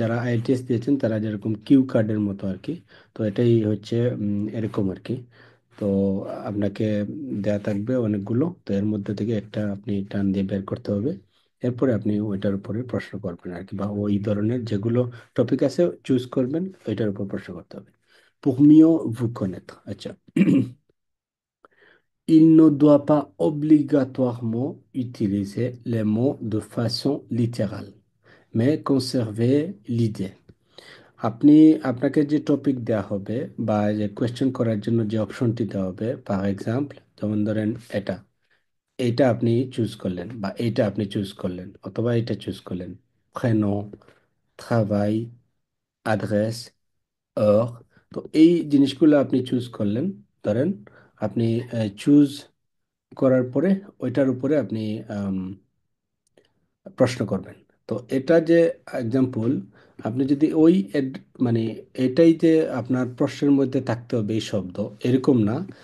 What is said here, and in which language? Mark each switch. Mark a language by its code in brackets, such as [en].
[bn] যারা আইএলটিএস দিয়েছেন তারা যেরকম কিউ কার্ডের মতো আর কি। তো এটাই হচ্ছে এরকম আর কি। তো আপনাকে দেয়া থাকবে অনেকগুলো, তো এর মধ্যে থেকে একটা আপনি টান দিয়ে বের করতে হবে। এরপরে আপনি ওইটার উপরে প্রশ্ন করবেন আর কি, বা ওই ধরনের যেগুলো টপিক আছে চুজ করবেন, ওইটার উপর প্রশ্ন করতে হবে। [fr] pour mieux vous connaître। আচ্ছা, il ne doit pas obligatoirement utiliser les mots de façon littérale, mais conserver l'idée। [bn] আপনি আপনাকে যে টপিক দেওয়া হবে বা যে কোয়েশ্চেন করার জন্য যে অপশনটি দেওয়া হবে, ফর এক্সাম্পল যেমন ধরেন এটা, এইটা আপনি চুজ করলেন বা এইটা আপনি চুজ করলেন অথবা এটা চুজ করলেন। [fr] prénom, travail, adresse, heure। [bn] তো এই জিনিসগুলো আপনি চুজ করলেন। ধরেন আপনি চুজ করার পরে ওইটার উপরে আপনি প্রশ্ন করবেন। তো এটা যে এক্সাম্পল, আপনি যদি মানে এটাই যে আপনার প্রশ্নের মধ্যে থাকতে হবে এই শব্দ, এরকম না।